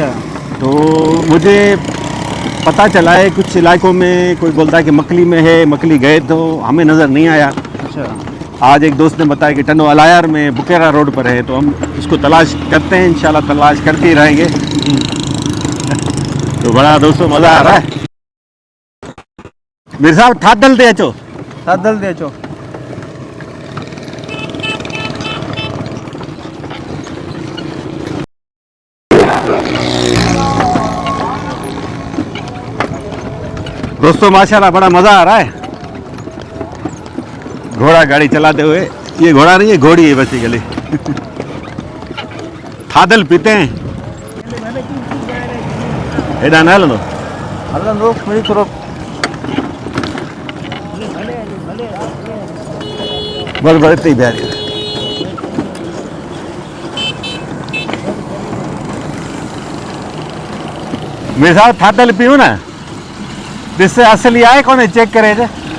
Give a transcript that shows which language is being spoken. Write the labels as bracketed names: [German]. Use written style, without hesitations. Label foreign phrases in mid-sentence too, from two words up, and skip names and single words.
[Urdu] تو مجھے پتا چلا ہے کچھ علاقوں میں کوئی بولتا ہے کہ مکلی میں ہے، مکلی گئے تو ہمیں نظر نہیں آیا. अच्छा। آج ایک دوست نے بتایا کہ ٹنو الائر میں بکیرا روڈ پر ہے، تو ہم اس کو تلاش کرتے ہیں، ان شاء اللہ تلاش کرتے ہی رہیں گے. تو بڑا دوستوں مزہ آ رہا ہے. [Sindhi] मीर साहब थादल दे अचो। सादल दे अचो। [Urdu] دوستوں ماشاءاللہ بڑا مزہ آ رہا ہے گھوڑا گاڑی چلاتے ہوئے. یہ گھوڑا نہیں، یہ گھوڑی ہے بیسکلی. ٹھادل پیتے ہیں. [Sindhi] हेॾा न हलंदो? हलंदो थोरी थोरो। [Urdu] بس بس اتنی پیاری. میرے ساتھ ٹھادل پیو نا، جس سے اصلی آئے کون ہے چیک کرے تھے.